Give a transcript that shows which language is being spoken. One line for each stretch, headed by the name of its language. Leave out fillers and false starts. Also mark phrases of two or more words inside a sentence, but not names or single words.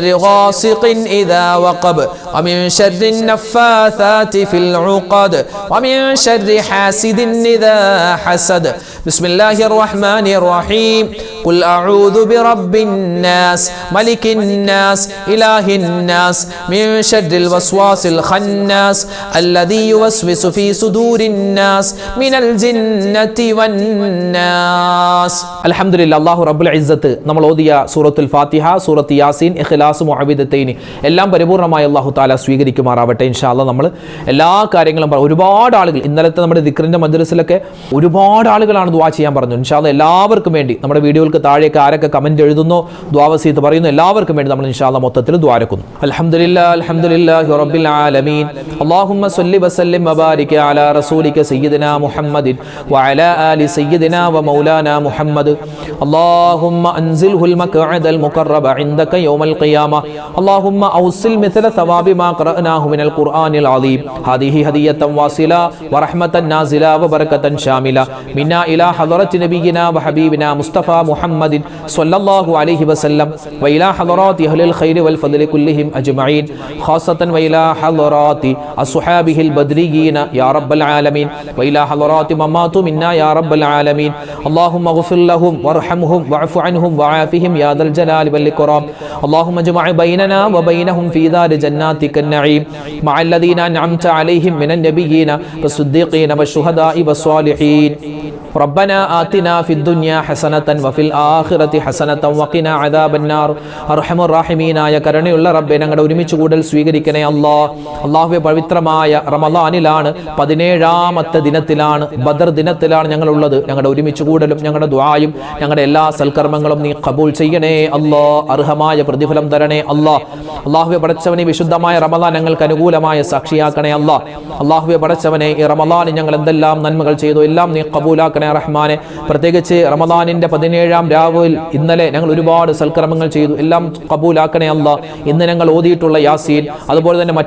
Arabic: غاسق إذا وقب ومن شر النفاثات في العقد ومن شر حاسد إذا حسد بسم الله الرحمن الرحيم قل أعوذ برب الناس ملك الناس إله الناس من شر الوسواس الخناس الذي يوسوس في صدور الناس من الجنة والناس
Malayalam: അൽഹംദുലില്ലാ
Arabic: الله رب العزة
Malayalam: നമ്മൾ ഓതിയ സൂറത്തുൽ ഫാത്തിഹ, സൂറത്ത് യാസീൻ, ഇഖ്ലാസ്, മുഅവ്വിദത്തൈൻ എല്ലാം പരിപൂർണമായി
Arabic: الله تعالى
Malayalam: സ്വീകരിക്കുമാറാവട്ടെ.
Arabic: إن شاء الله
Malayalam: നമ്മൾ എല്ലാ കാര്യങ്ങളും ഒരുപാട് ആളുകൾ ഇന്നലത്തെ നമ്മുടെ ദിക്റിന്റെ മജ്ലിസിലൊക്കെ ഒരുപാട് ആളുകളാണ് ദുആ ചെയ്യാൻ പറഞ്ഞു.
Arabic: إن شاء الله
Malayalam: എല്ലാവർക്കും വേണ്ടി നമ്മുടെ വീഡിയോകൾക്ക് താഴേക്ക് ആരൊക്കെ കമന്റ് എഴുതുന്നോ ദുആ വസീയത്ത് പറയുന്നു എല്ലാവർക്കും വേണ്ടി നമ്മൾ
Arabic: إن شاء الله
Malayalam: മൊത്തത്തിൽ ദുആ രക്കുന്നു.
Arabic: الحمد لله رب العالمين اللهم صل وسلم وبارك على رسولك سيدنا محمد وعلى آل سيدنا ومولانا محمد. اللهم أنزله المقعد المقرب عندك يوم القيامة. اللهم أوصل مثل ثواب ما قرأناه من القرآن العظيم. هذه هدية واصلة ورحمة نازلة وبركة شاملة منا إلى حضرة نبينا وحبيبنا مصطفى محمد صلى الله عليه وسلم وإلى حضرات أهل الخير والفضل كلهم أجمعين خاصة وإلى حضرات أصحابه البدريين يا رب العالمين وإلى حضرات من مات منا يا رب العالمين اللهم اغفر لهم وارحمهم واعف عنهم وعافهم يا ذا الجلال والإكرام اللهم اجمع بيننا وبينهم في دار جنتك النعيم مع الذين أنعمت عليهم من النبيين والصديقين والشهداء والصالحين ربنا آتنا في الدنيا حسنة وفي الآخرة حسنة وقنا عذاب النار أرحم الراحمين يا
Malayalam: കരുണയുള്ള റബ്ബേ ഞങ്ങളുടെ ഒരുമിച്ച് കൂടൽ സ്വീകരിക്കണേ അല്ലാഹുവേ പവിത്രമായ റമളാനിലാണ് 17ാമത്തെ ദിനത്തിലാണ് ബദർ ദിനത്തിലാണ് ഞങ്ങൾ ഉള്ളത് ഞങ്ങളുടെ ഒരുമിച്ച് കൂടലും ഞങ്ങളുടെ ദുആയും ഞങ്ങളുടെ എല്ലാ സൽക്കർമ്മങ്ങളും നീ ഖബൂൽ ചെയ്യണേ അർഹമായ പ്രതിഫലം തരണേ അല്ലാഹുവേ പടച്ചവനെ വിശുദ്ധമായ റമളാൻ ഞങ്ങൾക്ക് അനുകൂലമായ സാക്ഷിയാക്കണേ അല്ലാഹുവേ പടച്ചവനെ ഈ റമളാനിൽ ഞങ്ങൾ എന്തെല്ലാം നന്മകൾ ചെയ്തു എല്ലാം നീ ഖബൂലാക്കണേ റഹ്മാനെ പ്രത്യേകിച്ച് റമളാനിന്റെ 17ാം രാവിൽ ഇന്നലെ ഞങ്ങൾ ഒരുപാട് സൽക്കർമ്മങ്ങൾ ചെയ്തു എല്ലാം ഖബൂലാക്കണേ ഇന്ന് ഞങ്ങൾ ഓതിയിട്ടുള്ള യാസീൻ അതുപോലെ തന്നെ മറ്റ്